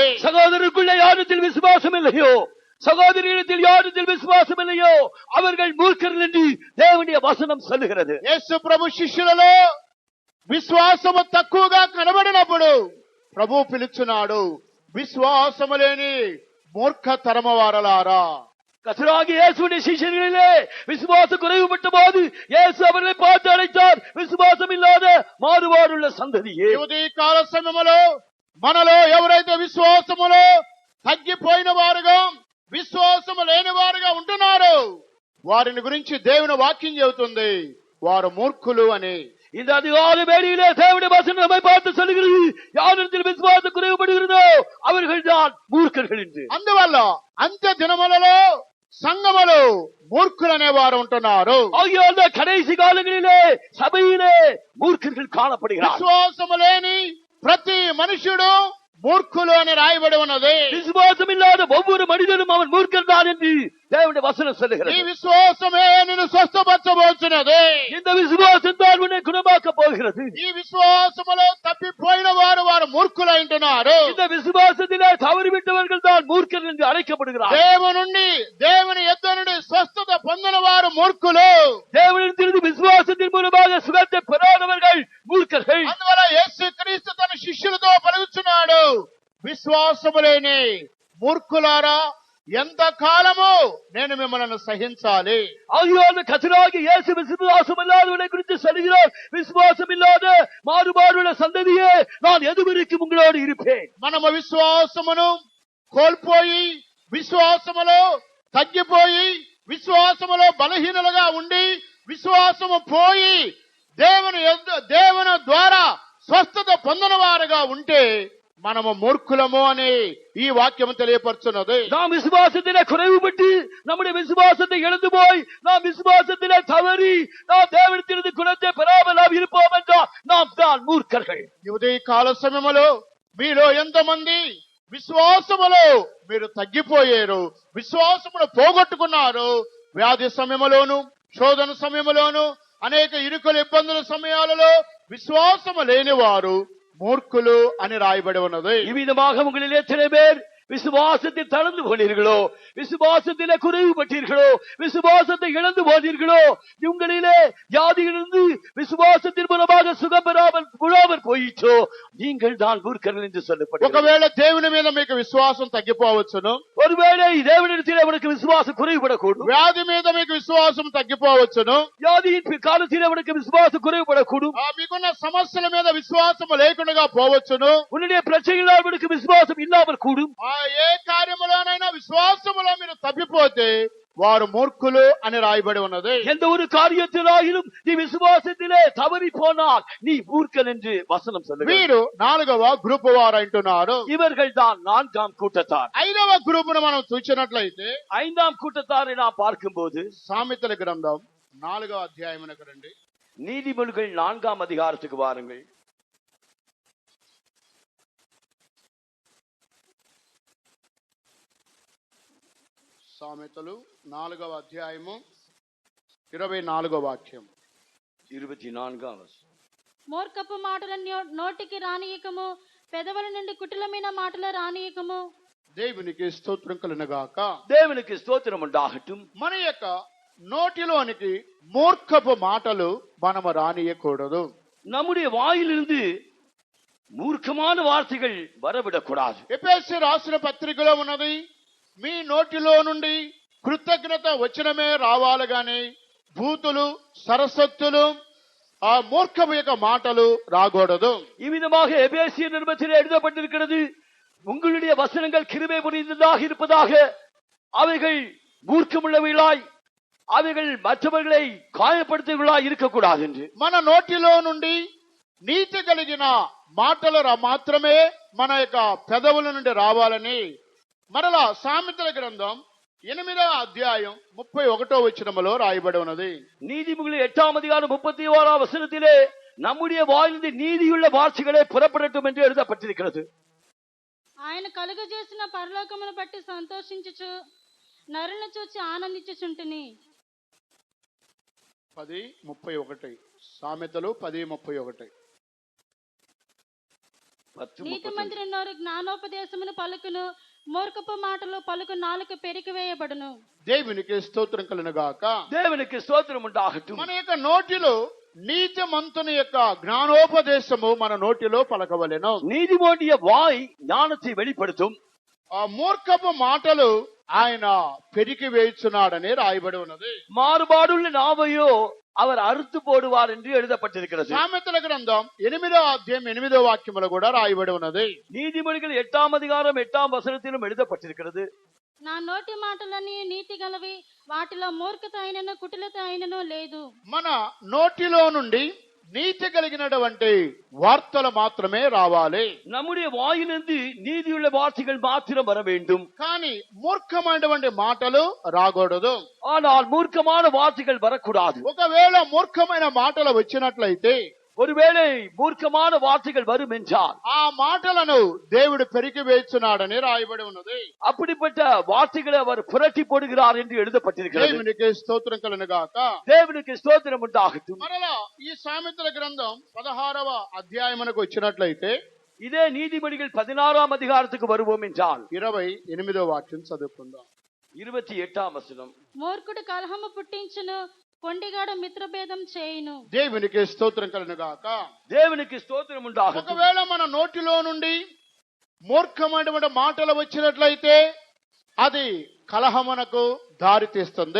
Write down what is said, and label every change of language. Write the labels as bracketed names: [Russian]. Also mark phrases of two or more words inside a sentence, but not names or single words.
[Tamil] சகோதரருக்குள்ள யாரிடத்தில் விசுவாசம் இல்லையோ, சகோதரியிடத்தில் யாரிடத்தில் விசுவாசம் இல்லையோ அவர்கள் மூர்க்கர்கள் என்று தேவனுடைய வசனம் சொல்லுகிறது. [Telugu] యేసు ప్రభు శిష్యులలో విశ్వాసము తక్కువగా కనబడినప్పుడు ప్రభు పిలుచున్నాడు, విశ్వాసము లేని మూర్ఖ తరమ వారలారా. [Tamil] கர்த்தராகிய இயேசுவின் சிஷ்யர்களிலே விசுவாசம் குறைவுபட்ட போது இயேசு அவர்களை பார்த்து அழைத்தார், விசுவாசம் இல்லாத மாறுபாடுள்ள சந்ததியே. [Telugu] ఈ కాల సమయములో మనలో ఎవరైతే విశ్వాసములో తగ్గిపోయిన వారుగా, విశ్వాసము లేని వారుగా ఉంటున్నారో వారిని గురించి దేవుని వాక్యం చెబుతుంది, వారు మూర్ఖులు అని. [Tamil] இந்த அதிகாலை வேளையிலே தேவனுடைய வசனம் நம்மை பார்த்து சொல்லுகிறது, யாரிடத்தில் விசுவாசம் குறைவுபடுகிறதோ அவர்கள் தான் மூர்க்கர்கள் என்று. [Telugu] అందువల్ల అంత్య దినములలో సంఘములో మూర్ఖులనే వారు ఉంటున్నారు. [Tamil] ஆகியோர் கடைசி காலங்களிலே சபையிலே மூர்க்கர்கள் காணப்படுகிறார். [Telugu] విశ్వాసము లేని ప్రతి మనుషుడు మూర్ఖులు అని రాయబడి ఉన్నది. [Tamil] விசுவாசம் இல்லாத ஒவ்வொரு மனிதனும் அவன் மூர்க்கன் தான் என்று தேவனுடைய வசனம் [Telugu] ఈ [Tamil] சொல்லுகிறது. [Telugu] విశ్వాసమే నిన్ను స్వస్థపరచబోతున్నది. [Tamil] இந்த விசுவாசம் தான் உன்னை குணமாக்க போகிறது. [Telugu] ఈ విశ్వాసములో తప్పిపోయిన వారు వారు మూర్ఖులు అంటున్నారు. [Tamil] இந்த விசுவாசத்திலே தவறிவிட்டவர்கள் தான் மூர்க்கர்கள் என்று அழைக்கப்படுகிறார். [Telugu] దేవుని యొద్ద నుండి స్వస్థత పొందిన వారు మూర్ఖులు. [Tamil] தேவனிடத்திலிருந்து விசுவாசத்தின் மூலமாக சுகத்தை பெறாதவர்கள் மூர்க்கர்கள். [Telugu] అందువల్ల యేసుక్రీస్తు తన శిష్యులతో పలుకుచున్నాడు, విశ్వాసము లేని మూర్ఖులారా, ఎంత కాలము నేను మిమ్మల్ని సహించాలి. [Tamil] ஆகியோர் கர்த்தராகிய இயேசு விசுவாசம் இல்லாதவனை குறித்து சொல்கிறார், விசுவாசம் இல்லாத மாறுபாடுள்ள சந்ததியே, நான் எதுவரைக்கும் உங்களோடு இருப்பேன். [Telugu] మనము విశ్వాసమును కోల్పోయి, విశ్వాసములో తగ్గిపోయి, విశ్వాసములో బలహీనులుగా ఉండి, విశ్వాసము పోయి దేవుని ద్వారా స్వస్థత పొందిన వారుగా ఉంటే మనము మూర్ఖులము అని ఈ వాక్యం తెలియపరుచున్నది. [Tamil] நாம் விசுவாசத்திலே குறைவுபட்டு நம்முடைய விசுவாசத்தை இழந்து போய் நாம் விசுவாசத்திலே தவறி நாம் தேவனிடத்திலிருந்து குணத்தை பெறாமல் நாம் இருப்போம் என்றால் நாம் தான் மூர்க்கர்கள். [Telugu] ఈ కాల సమయములో మీలో ఎంతమంది విశ్వాసములో మీరు తగ్గిపోయారు, విశ్వాసమును పోగొట్టుకున్నారు. వ్యాధి సమయములోను, శోధన సమయములోను, అనేక ఇరుకుల ఇబ్బందుల సమయాలలో విశ్వాసము లేని వారు మూర్ఖులు అని రాయబడి ఉన్నది. [Tamil] இவ்விதமாக உங்களில் எத்தனை பேர் விசுவாசத்தில் தளர்ந்து போனீர்களோ, விசுவாசத்திலே குறைவுபட்டீர்களோ, விசுவாசத்தை இழந்து போனீர்களோ, உங்களிலே வியாதியிலிருந்து விசுவாசத்தின் மூலமாக சுகம் பெறாமல் போயிற்றோ, நீங்கள் தான் மூர்க்கர்கள் என்று சொல்லப்பட்டது. [Telugu] ఒకవేళ దేవుని మీద మీకు విశ్వాసం తగ్గిపోవచ్చును, [Tamil] ஒருவேளை தேவனிடத்திலே உனக்கு விசுவாசம் குறைவுபடக்கூடும், [Telugu] వ్యాధి మీద మీకు విశ్వాసం తగ్గిపోవచ్చును, [Tamil] வியாதியின் காலத்திலே உனக்கு விசுவாசம் குறைவுபடக்கூடும், [Telugu] మీకున్న సమస్యల మీద విశ్వాసం లేకుండా పోవచ్చును, [Tamil] உன்னுடைய பிரச்சனைகளால் உனக்கு விசுவாசம் இல்லாமல் கூடும். [Telugu] ఏ కార్యములోనైనా విశ్వాసములో మీరు తప్పిపోతే వారు మూర్ఖులు అని రాయబడి ఉన్నది. [Tamil] எந்த ஒரு காரியத்திலாயிலும் நீ விசுவாசத்திலே தவறி போனால் நீ மூர்க்கன் என்று வசனம் சொல்லுகிறது. [Telugu] వీరు 4వ గ్రూప్ వారు అంటున్నారు. [Tamil] இவர்கள் தான் 4ஆம் கூட்டத்தார். [Telugu] 5వ గ్రూప్ ను మనం చూసినట్లయితే [Tamil] 5ஆம் கூட்டத்தாரை நாம் பார்க்கும்போது [Telugu] సామెతల గ్రంథం 4వ అధ్యాయమునకు రండి. [Tamil] நீதிமொழிகள் 4ஆம் அதிகாரத்துக்கு வாருங்கள். [Telugu] సామెతలు 4వ అధ్యాయము 24వ వాక్యం. 24 మూర్ఖపు మాటల నోటికి రానియకము, పెదవుల నుండి కుటిలమైన మాటల రానియకము. దేవునికి స్తోత్రం కలుగుగాక. [Tamil] தேவனுக்கு ஸ்தோத்திரம் உண்டாகட்டும். [Telugu] మన యొక్క నోటిలోనికి మూర్ఖపు మాటలు మనము రానియకూడదు. [Tamil] நம்முடைய வாயிலிருந்து மூர்க்கமான வார்த்தைகள் வரவிடக்கூடாது. [Telugu] ఎఫెసీ రాసిన పత్రికలో ఉన్నది, మీ నోటిలో నుండి కృతజ్ఞత వచనమే రావాలి గాని భూతులు, సరస్వత్తులు, ఆ మూర్ఖపు యొక్క మాటలు రాకూడదు. [Tamil] இவ்விதமாக எபேசியர் நிருபத்திலே எழுதப்பட்டிருக்கிறது, உங்களுடைய வசனங்கள் கிருபை புரிந்ததாக இருப்பதாக, அவைகள் மூர்க்கமுள்ளவைகளாய், அவைகள் மற்றவர்களை காயப்படுத்துவர்களாய் இருக்கக்கூடாது என்று. [Telugu] మన నోటిలో నుండి నీతి కలిగిన మాటలు మాత్రమే మన యొక్క పెదవుల నుండి రావాలని మరలా సామెతల గ్రంథం 8వ అధ్యాయం 31వ వచనములో రాయబడి ఉన్నది. [Tamil] நீதிமொழிகள் 8ஆம் அதிகாரம் 31ஆம் வசனத்திலே நம்முடைய வாயிலிருந்து நீதியுள்ள வார்த்தைகளே புறப்படட்டும் என்று எழுதப்பட்டிருக்கிறது. [Telugu] ఆయన కలుగజేసిన పరలోకమును బట్టి సంతోషించుచు నరులను చూచి ఆనందించుచుంటిని. 10:31 సామెతలు 10:31. నీతిమంతుని నోరు జ్ఞానోపదేశమును పలుకును, మూర్ఖపు మాటలు పలుకు నాలుక పెరికివేయబడును. దేవునికి స్తోత్రం కలుగును గాక. [Tamil] தேவனுக்கு ஸ்தோத்திரம் உண்டாகட்டும். [Telugu] మన యొక్క నోటిలో నీతిమంతుని యొక్క జ్ఞానోపదేశము మన నోటిలో పలకవలెను. [Tamil] நீதிமொழிய வாய் ஞானத்தை வெளிப்படுத்தும். [Telugu] ఆ మూర్ఖపు మాటలు ఆయన పెరికి వేయుచున్నాడని రాయబడి ఉన్నది. [Tamil] மாறுபாடுள்ள நாவையோ அவர் அறுத்து போடுவார் என்று எழுதப்பட்டிருக்கிறது. [Telugu] సామెతల గ్రంథం 8వ అధ్యాయం 8వ వాక్యములో కూడా రాయబడి ఉన్నది. [Tamil] நீதிமொழிகள் 8ஆம் அதிகாரம் 8ஆம் வசனத்திலும் எழுதப்பட்டிருக்கிறது. [Telugu] నా నోటి మాటలన్నీ నీతి గలవి, వాటిలో మూర్ఖత అయినను కుటిలత అయినను లేదు. మన నోటిలో నుండి నీతి కలిగినటువంటి వార్తలు మాత్రమే రావాలి. [Tamil] நம்முடைய வாயிலிருந்து நீதியுள்ள வார்த்தைகள் மாத்திரம் வர வேண்டும். [Telugu] కానీ మూర్ఖమైనటువంటి మాటలు రాకూడదు. [Tamil] ஆனால் மூர்க்கமான வார்த்தைகள் வரக்கூடாது. [Telugu] ఒకవేళ మూర్ఖమైన మాటలు వచ్చినట్లయితే, [Tamil] ஒருவேளை மூர்க்கமான வார்த்தைகள் வரும் என்றால் [Telugu] ఆ మాటలను దేవుడు పెరికి వేయుచున్నాడని రాయబడి ఉన్నది. [Tamil] அப்படிப்பட்ட వార్த்தைகளை அவர் புரட்டி போடுகிறார் என்று எழுதப்பட்டிருக்கிறது. [Telugu] దేవునికి స్తోత్రం కలుగును గాక. [Tamil] தேவனுக்கு ஸ்தோத்திரம் உண்டாகட்டும். [Telugu] మరలా ఈ సామెతల గ్రంథం 16వ అధ్యాయమునకు వచ్చినట్లయితే, [Tamil] இதே நீதிமொழிகள் 16ஆம் அதிகாரத்துக்கு வருவோம் என்றால் [Telugu] 28వ వాక్యం చదువుకుందాం. [Tamil] 28ஆம் వచనం. [Telugu] మూర్ఖుడు కలహము పుట్టించును, కొండిగాడు మిత్రభేదం చేయును. దేవునికి స్తోత్రం కలుగును గాక. [Tamil] தேவனுக்கு ஸ்தோத்திரம் உண்டாகட்டும். [Telugu] ఒకవేళ మన నోటిలో నుండి మూర్ఖమైనటువంటి మాటలు వచ్చినట్లయితే అది కలహమునకు దారి తీస్తుంది.